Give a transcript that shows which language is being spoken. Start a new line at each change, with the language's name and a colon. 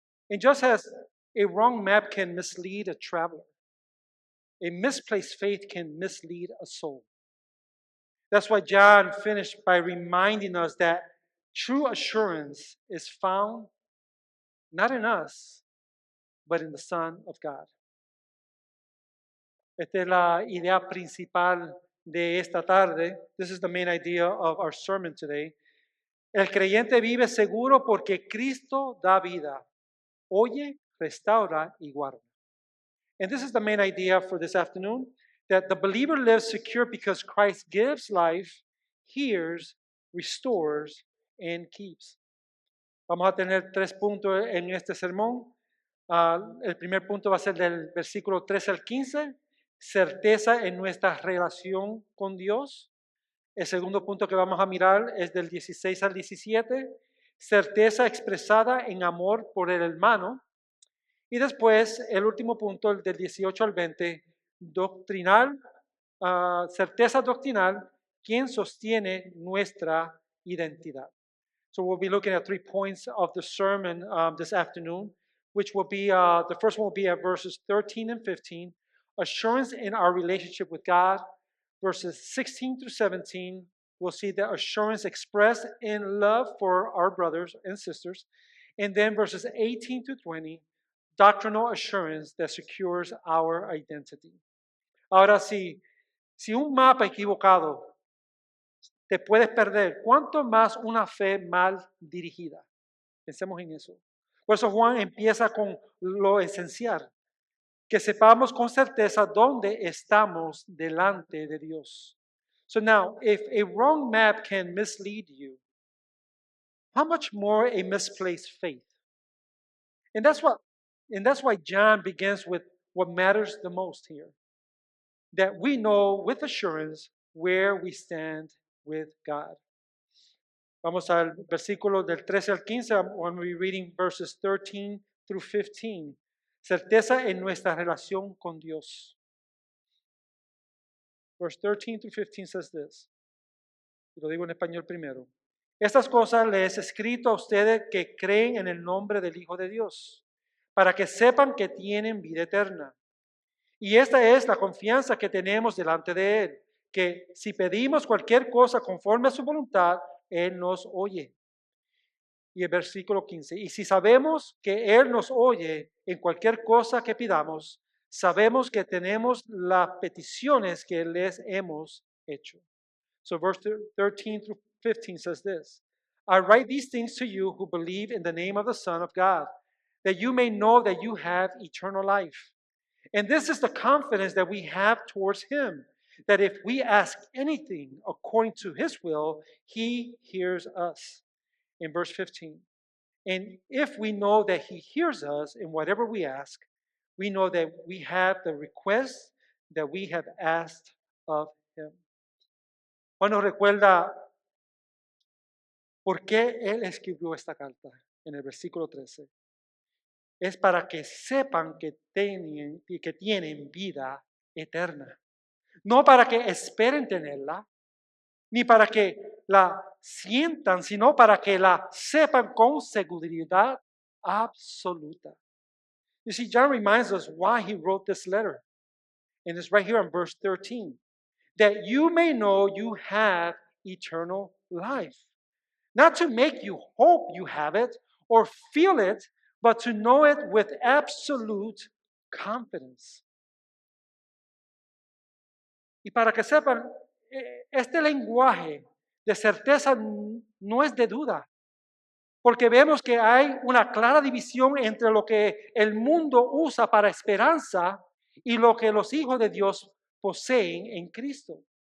English: And just as a wrong map can mislead a traveler, a misplaced faith can mislead a soul. That's why John finished by reminding us that true assurance is found not in us, but in the Son of God.
Spanish: Esta es la idea principal de esta tarde.
English: This is the main idea of our sermon today.
Spanish: El creyente vive seguro porque Cristo da vida, oye, restaura y guarda.
English: And this is the main idea for this afternoon, that the believer lives secure because Christ gives life, hears, restores, and keeps.
Spanish: Vamos a tener 3 puntos en este sermón. El primer punto va a ser del versículo 13 al 15, certeza en nuestra relación con Dios. El segundo punto que vamos a mirar es del 16 al 17, certeza expresada en amor por el hermano. Y después, el último punto, el del 18 al 20, doctrinal, certeza doctrinal, quien sostiene nuestra identidad.
English: So we'll be looking at 3 points of the sermon this afternoon, which will be, the first one will be at verses 13 and 15, assurance in our relationship with God. Verses 16 through 17, we'll see the assurance expressed in love for our brothers and sisters. And then verses 18 to 20, doctrinal assurance that secures our identity.
Spanish: Ahora, si un mapa equivocado te puedes perder, ¿cuánto más una fe mal dirigida? Pensemos en eso. Por eso Juan empieza con lo esencial, que sepamos con certeza dónde estamos delante de Dios.
English: So now, if a wrong map can mislead you, how much more a misplaced faith? And that's why John begins with what matters the most here. That we know with assurance where we stand with God.
Spanish: Vamos al versículo del 13 al 15.
English: I'm going to be reading verses 13 through 15.
Spanish: Certeza en nuestra relación con Dios.
English: Verse 13 through 15 says this.
Spanish: Y lo digo en español primero. Estas cosas les he escrito a ustedes que creen en el nombre del Hijo de Dios, para que sepan que tienen vida eterna. Y esta es la confianza que tenemos delante de Él, que si pedimos cualquier cosa conforme a su voluntad, Él nos oye. Y el versículo 15, y si sabemos que Él nos oye en cualquier cosa que pidamos, sabemos que tenemos las peticiones que les hemos hecho.
English: So verse 13 through 15 says this, I write these things to you who believe in the name of the Son of God, that you may know that you have eternal life. And this is the confidence that we have towards Him, that if we ask anything according to His will, He hears us. In verse 15, and if we know that He hears us in whatever we ask, we know that we have the request that we have asked of Him.
Spanish: Juan nos recuerda por qué Él escribió esta carta en el versículo 13. Es para que sepan que tienen vida eterna. No para que esperen tenerla, ni para que la sientan, sino para que la sepan con seguridad absoluta.
English: You see, John reminds us why he wrote this letter. And it's right here in verse 13. That you may know you have eternal life. Not to make you hope you have it or feel it, but to know it with absolute confidence.
Spanish: Y para que sepan, este lenguaje de certeza no es de duda, porque vemos que hay una clara división entre lo que el mundo usa para esperanza y lo que los hijos de Dios poseen en Cristo.